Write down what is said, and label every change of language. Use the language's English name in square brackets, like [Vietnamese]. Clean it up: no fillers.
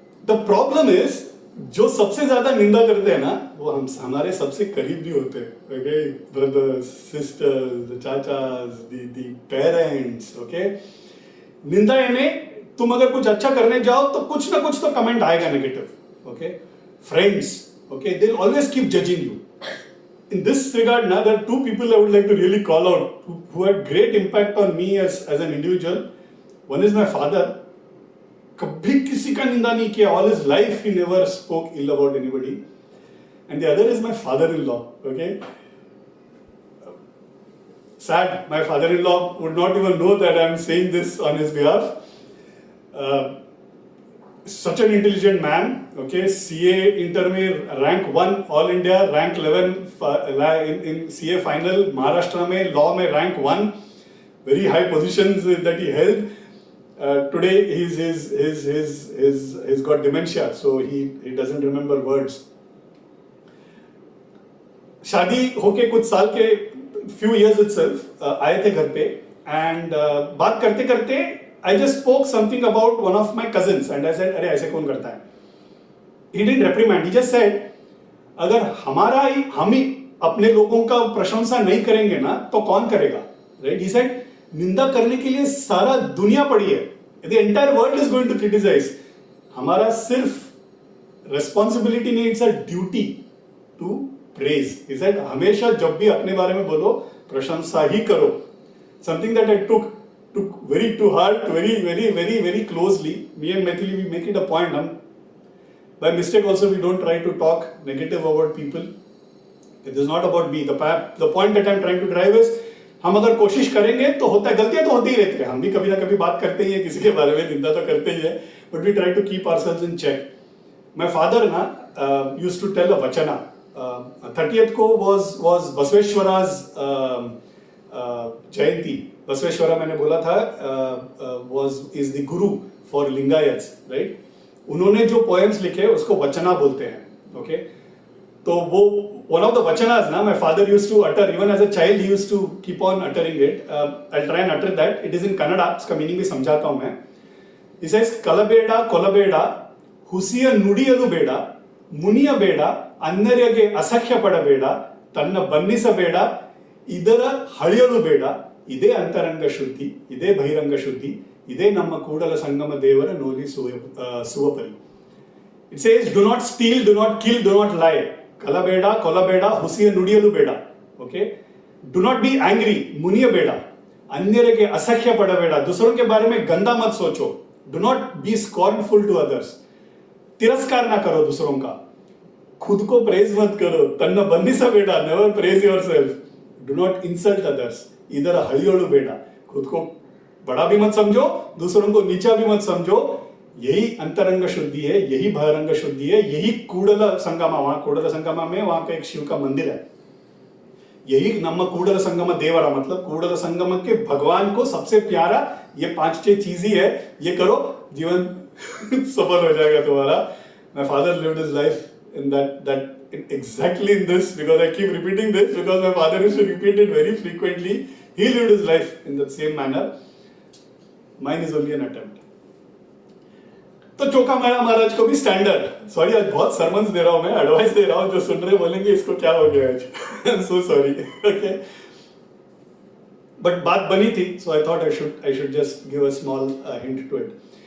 [Hindi] The problem is जो सबसे ज्यादा निंदा करते हैं ना वो हम हमारे सबसे करीब भी होते हैं, okay, brothers, sisters, चाचाज, the parents, okay. निंदा यानी तुम अगर कुछ अच्छा करने जाओ तो कुछ ना कुछ तो कमेंट आएगा negative, okay. [English] Friends, okay, they will always keep judging you. In this regard, now there are two people I would like to really call out who had great impact on me as an individual. One is my father. [Hindi] कभी किसी का निंदा नहीं किया, [English] all his life he never spoke ill about anybody. And the other is my father-in-law. Okay, sad. My father-in-law would not even know that I am saying this on his behalf. Such an intelligent man, okay, CA inter में rank 1 all India, rank 11 in CA final, Maharashtra में law में rank 1, very high positions that he held. Today he's got dementia, so he doesn't remember words. [Hindi] शादी होके कुछ साल के [English] few years itself [Hindi] आए थे घर पे, and बात करते करते [English] I just spoke something about one of my cousins and I said, [Hindi] अरे ऐसे कौन करता है? [English] He didn't reprimand, he just said, [Hindi] अगर हम ही अपने लोगों का प्रशंसा नहीं करेंगे ना तो कौन करेगा, right? He said, निंदा करने के लिए सारा दुनिया पड़ी है, [English] the entire world is going to criticize. [Hindi] हमारा सिर्फ responsibility नहीं, [English] it's a duty to praise. [Hindi] He said, हमेशा जब भी अपने बारे में बोलो प्रशंसा ही करो. [English] Something that I took very to heart, very closely. Me and Maithili, we make it a point. By mistake also, we don't try to talk negative about people. It is not about me. [Hindi] The point that I'm trying to drive is, हम अगर कोशिश करेंगे तो होता है, गलतियां तो होती ही रहती है, हम भी कभी ना कभी बात करते ही है, किसी के बारे में निंदा तो करते ही है, [English] but we try to keep ourselves in check. My father used to tell a vachana [Hindi] 30th को was बसवेश्वरा's जयंती. बसवेश्वरा मैंने बोला था is the guru for Lingayats, right. उन्होंने जो पोएम्स लिखे उसको वचना बोलते हैं. ओके, तो वो [English] one of the vachanas ना, my father used to utter, even as a child he used to keep on uttering it. I'll try and utter that. It is in Kannada. [Hindi] इसका meaning भी समझाता हूँ मैं. [Kannada] He says ಕಲಬೇಡ ಕೊಲಬೇಡ ಹುಸಿಯ ನುಡಿಯಲು ಬೇಡ ಮುನಿಯ ಬೇಡ ಅನ್ಯರಿಗೆ ಅಸಹ್ಯ ಪಡಬೇಡ ತನ್ನ ಬನ್ನಿಸಬೇಡ ಇದರ ಹಳಿಯಲು ಬೇಡ ಇದೇ ಅಂತರಂಗ ಶುದ್ಧಿ ಇದೇ ಬಹಿರಂಗ ಶುದ್ಧಿ ಇದೇ ನಮ್ಮ ಕೂಡಲ ಸಂಗಮ ದೇವರ ನೋಲಿ ಸುವಪರಿ. [English] It says do not steal, do not kill, do not lie. [Kannada] ಕಲಬೇಡ ಕೊಲಬೇಡ ಹುಸಿಯ ನುಡಿಯಲು ಬೇಡ. [English] Okay, do not be angry, [Kannada] ಮುನಿಯ ಬೇಡ अन्यರಿಗೆ असह्य पड़बेड़ा, [Hindi] दूसरों के बारे में गंदा मत सोचो. [English] Do not be scornful to others, [Hindi] तिरस्कार ना करो दूसरों का. खुद को प्रेज मत करो, [Kannada] तन्न बंदिसा बेड़ा, [English] never praise yourself. Do not insult others, [Kannada] इधर हलियोलु बेड़ा. [Hindi] खुद को बड़ा भी मत समझो, दूसरों को नीचा भी मत समझो. यही अंतरंग शुद्धि है, यही बहिरंग शुद्धि है, यही कूडल संगमा. वहां कूडल संगमा में वहां का एक शिव का मंदिर है. यही नम्म कूडल संगम देवरा, मतलब कूडल संगम के भगवान को सबसे प्यारा ये 5-6 चीज ही है. ये करो, जीवन सफल हो जाएगा तुम्हारा. [English] My father lived his life in that exactly in this, because I keep repeating this because my father used to repeat it very frequently. He lived his life in the same manner. Mine is only an attempt. [Hindi] तो चोखा मेड़ा महाराज को भी standard. Sorry, आज बहुत sermons दे रहा हूं मैं, advice दे रहा हूं. जो सुन रहे बोलेंगे इसको क्या हो गया आज. [English] I am so sorry. Okay, but [Hindi] बात बनी थी, [English] So I thought I should just give a small hint to it.